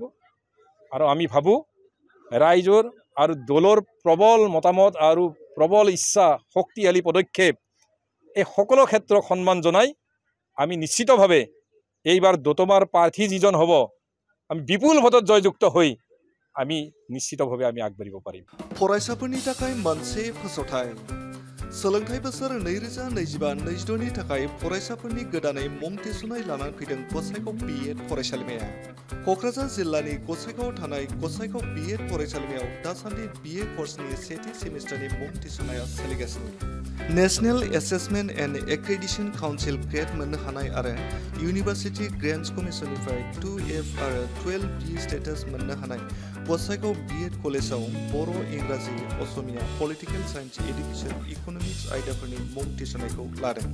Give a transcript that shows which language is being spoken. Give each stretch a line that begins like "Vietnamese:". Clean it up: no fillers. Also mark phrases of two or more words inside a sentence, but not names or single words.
Assamese: আৰু আমি ভাবোঁ ৰাইজৰ আৰু দলৰ প্ৰবল মতামত আৰু প্ৰবল ইচ্ছা শক্তিশালী পদক্ষেপ এই সকলো ক্ষেত্ৰক সন্মান জনাই আমি নিশ্চিতভাৱে এইবাৰ দতমাৰ প্ৰাৰ্থী যিজন হ'ব আমি বিপুল ভোটত জয়যুক্ত হৈ আমি নিশ্চিতভাৱে আমি আগবাঢ়িব পাৰিম।
Bodo: फराइसापनि ताकाइ मानसे फसथाइ सोलोंथाइ बोसोर 2025-26 नि थाखाय फरायसाफोरनि गोदानै मुं थिसननाय लानानै फैदों गसाइगाव बीएड फरायसालिमाया। क'क्राझार जिल्लानि गसाइगावआव थानाय गसाइगाव बीएड फरायसालिमायाव दासान्दि बीए कर्सनि सेथि सेमिस्टारनि मुं थिसननाया सोलिगासिनो। नेशनेल एसेसमेन्ट एन्ड एक्रेडिटेशन काउन्सिल ग्रेड मोननो हानाय आरो इउनिभार्सिटि ग्रेन्टस कमिसननिफ्राय 2F आरो 12B स्टेटास मोननो हानाय गसाइगाव बीएड कलेजाव बर', इंराजि, असमिया,
English: political science,
Bodo: एडुकेशन, इक'नमिक्स आयदाफोरनि मुं थिसननायखौ लादों।